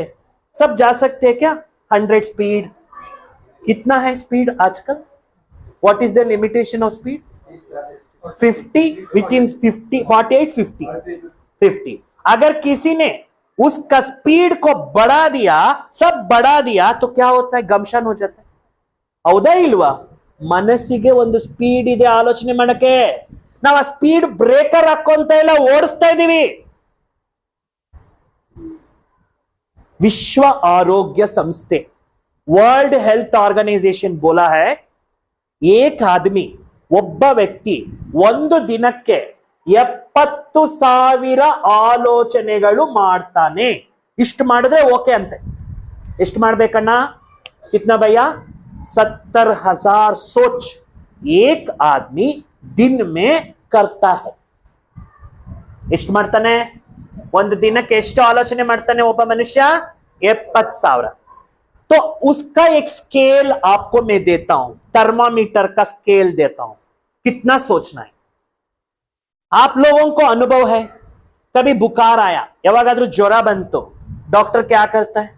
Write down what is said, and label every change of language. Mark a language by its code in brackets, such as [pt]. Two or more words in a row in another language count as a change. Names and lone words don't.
[hi] सब जा सकते हैं क्या? 100 स्पीड. कितना है स्पीड आजकल? [en] What is the limitation of speed? [hi] 50, विथिन 50, 48, 50. अगर किसी ने उसका स्पीड को बढ़ा दिया, सब बढ़ा दिया, तो क्या होता है? गमशन हो जाता है. [kn] ಹೌದಾ ಇಲ್ವಾ? ಮನಸ್ಸಿಗೆ ಒಂದು ಸ್ಪೀಡ್ ಇದೆ ಆಲೋಚನೆ ಮಾಡಕ್ಕೆ. ನಾವು ಆ ಸ್ಪೀಡ್ ಬ್ರೇಕರ್ ಹಾಕೊಂತ ಇಲ್ಲ, ಓಡಿಸ್ತಾ ಇದೀವಿ. ವಿಶ್ವ ಆರೋಗ್ಯ ಸಂಸ್ಥೆ, [hi] वर्ल्ड हेल्थ ऑर्गनाइजेशन बोला है, एक आदमी, [kn] ಒಬ್ಬ ವ್ಯಕ್ತಿ ಒಂದು ದಿನಕ್ಕೆ 70,000 ಆಲೋಚನೆಗಳು ಮಾಡ್ತಾನೆ. ಇಷ್ಟು ಮಾಡಿದ್ರೆ ಓಕೆ ಅಂತೆ. ಎಷ್ಟು ಮಾಡ್ಬೇಕಣ್ಣ? [hi] कितना भैया? 70,000 सोच एक आदमी दिन में करता है. [kn] ಎಷ್ಟು ಮಾಡ್ತಾನೆ? ಒಂದು ದಿನಕ್ಕೆ ಎಷ್ಟು ಆಲೋಚನೆ ಮಾಡ್ತಾನೆ ಒಬ್ಬ ಮನುಷ್ಯ? 70,000. [hi] तो उसका एक स्केल आपको मैं देता हूं, थर्मामीटर का स्केल देता हूं, कितना सोचना है. आप लोगों को अनुभव है, कभी बुखार आया, [kn] ಯಾವಾಗಾದ್ರೂ ಜ್ವರ ಬಂತೋ, [hi] डॉक्टर क्या करता है?